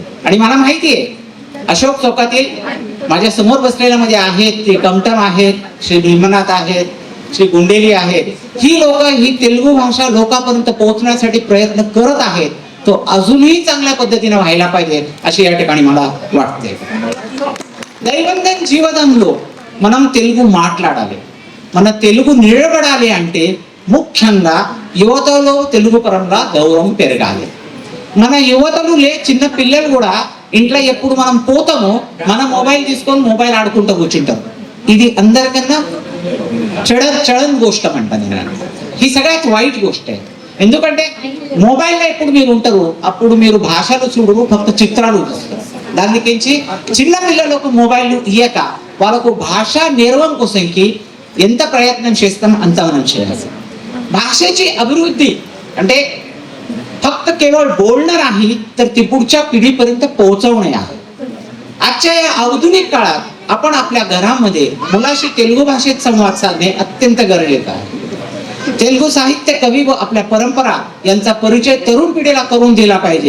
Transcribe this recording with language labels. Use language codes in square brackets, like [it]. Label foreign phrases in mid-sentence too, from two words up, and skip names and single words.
[mr] आणि मला माहिती आहे, अशोक चौकातील माझ्या समोर बसलेल्या मध्ये आहेत ते कमटम आहेत, श्री भीमनाथ आहेत, श्री गुंडेली आहेत. ही लोक ही तेलुगू भाषा लोकांपर्यंत पोहोचण्यासाठी प्रयत्न करत आहेत. तो अजूनही चांगल्या पद्धतीने व्हायला पाहिजे अशी या ठिकाणी मला वाटते. [te] దైవందం జీవదంలో మనం తెలుగు మాట్లాడాలి, మన తెలుగు నిలబడాలి అంటే ముఖ్యంగా యువతలో తెలుగు పరంగా గౌరవం పెరగాలి. మన యువతలు చిన్న పిల్లలు కూడా ఇంట్లో ఎప్పుడు మనం పోతామో మన మొబైల్ తీసుకొని మొబైల్ ఆడుకుంటూ కూర్చుంటారు. ఇది అందరికన్నా చడన్ [mr] गोष्ट म्हणतात [te] నేను. [mr] ही सगळ्यात वाईट गोष्ट आहे. [te] ఎందుకంటే మొబైల్లో ఎప్పుడు మీరు ఉంటారు అప్పుడు మీరు భాషలు చూడరు, ఫక్త చిత్రాలు చూస్తారు. దానికించి చిన్న పిల్లలకు మొబైల్ ఇయ్యక వాళ్ళకు భాష నేర్వం కోసంకి ఎంత ప్రయత్నం చేస్తాం అంత మనం చేయాలి. [mr] भाषेची अभिवृद्धी అంటే फक्त केवळ बोलणं नाही तर ती पुढच्या पिढीपर्यंत पोहोचवणे आहे. आजच्या या आधुनिक काळात आपण आपल्या घरामध्ये मुलाशी तेलुगू भाषेत संवाद साधणे अत्यंत गरजेचं आहे. तेलुगू साहित्य, कवी व आपल्या परंपरा यांचा परिचय तरुण पिढीला करून दिला पाहिजे.